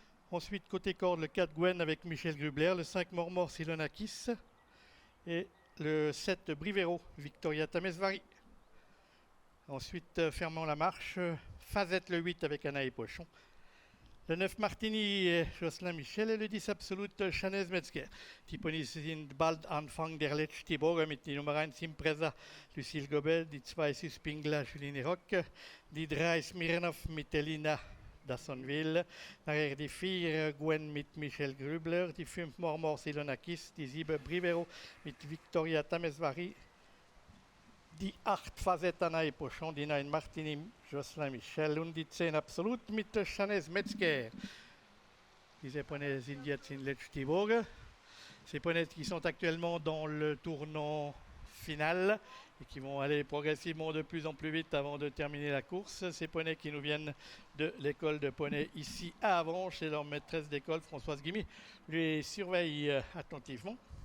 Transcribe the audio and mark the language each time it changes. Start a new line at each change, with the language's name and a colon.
French: Ensuite, côté corde, le 4 Gwen avec Michel Grubler, le 5 Mormors Ilona Kiss et le 7 Brivero, Victoria Tamesvari. Ensuite, fermant la marche, Fazette le 8 avec Anaï Pochon. Le 9 Martini et Jocelyn Michel et le 10 Absolute Chanez Metzger.
German: Die Ponys sind bald Anfang der letzten Bogen mit die Nummer 1 Impreza Lucille Gobet, die 2 Suspingla Juline Rock, die 3 Smirnov mit Elina Dassonville, nachher die 4 Gwen mit Michel Grubler, die 5 Mormors Ilona Kiss, die 7 Brivero mit Victoria Tamesvari, die 8 Fazette Anaï Pochon, die 9 Martini Jocelyn Michel und die 10 Absolut mit Chanez Metzger. Diese poneys sind jetzt in letzte Woge.
French: Ces poneys qui sont actuellement dans le tournant final et qui vont aller progressivement de plus en plus vite avant de terminer la course. Ces poneys qui nous viennent de l'école de poney ici à Avranches et leur maîtresse d'école Françoise Guimy les surveille attentivement.